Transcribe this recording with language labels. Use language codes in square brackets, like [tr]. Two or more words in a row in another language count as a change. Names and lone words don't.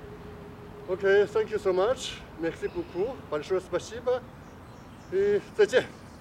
[en] Okay, thank you so much. [fr] Merci beaucoup. [ru] Большое спасибо. И 再见.